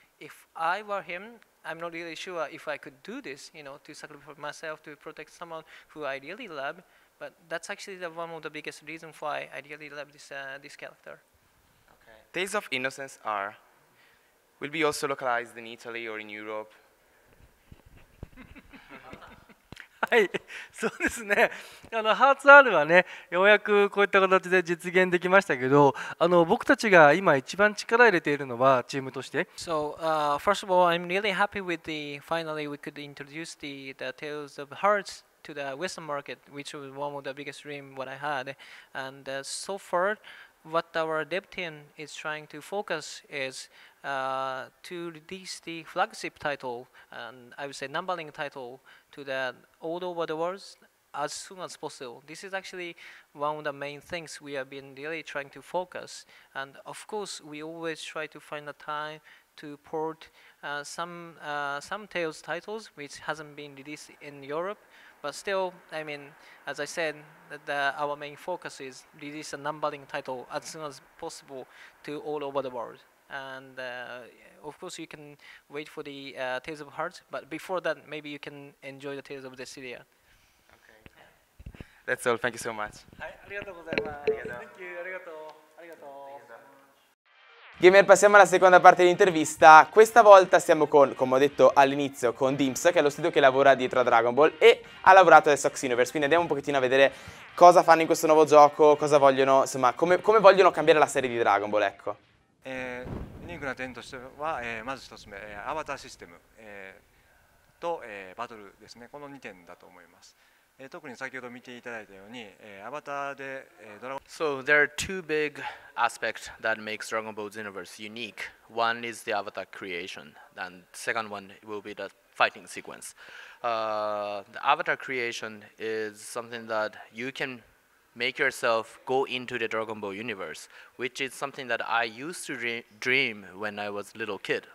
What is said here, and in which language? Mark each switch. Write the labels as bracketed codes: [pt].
[en] If I were him, I'm not really sure if I could do this, to sacrifice myself to protect someone who I really love. But that's actually one of the biggest reasons why I really love this character. Okay. Tales of Innocence will be also localized in Italy or in Europe. [ja] はい、そうですね。ハーツ R はね、ようやくこういった形で実現できましたけど、僕たちが今一番力入れているのはチームとして。 [en] So first of all, I'm really happy with finally we could introduce the Tales of Hearts to the Western market, which was one of the biggest dream what I had, and so far. What our dev team is trying to focus is to release the flagship title, and I would say numbering title, to the all over the world as soon as possible. This is actually one of the main things we have been really trying to focus. And of course, we always try to find a time to port some Tales titles which hasn't been released in Europe. But still, as I said, our main focus is release a numbering title as soon as possible to all over the world. And of course, you can wait for the Tales of Hearts, but before that, maybe you can enjoy the Tales of Zestiria. Okay. That's all. Thank you so much. [ja] はい、ありがとうございます。 [en] Thank you, [ja] ありがとう。ありがとう。 [it] Gamer, passiamo alla seconda parte dell'intervista. Questa volta siamo come ho detto all'inizio, con Dimps, che è lo studio che lavora dietro a Dragon Ball e ha lavorato adesso a Xenoverse. Quindi andiamo un pochettino a vedere cosa fanno in questo nuovo gioco, cosa vogliono, insomma, come vogliono cambiare la serie di Dragon Ball, ecco. [ja] ユニークな点としては、まず1つ目、アバターシステム、と、バトルですね、この2点だと思います。特に先ほど見ていただいたように、アバターで、ドラゴン [en] So there are two big aspects that makes Dragon Ball Xenoverse unique. One is the avatar creation, and the second one will be the fighting sequence. The avatar creation is something that you can make yourself go into the Dragon Ball universe, which is something that I used to dream when I was a little kid.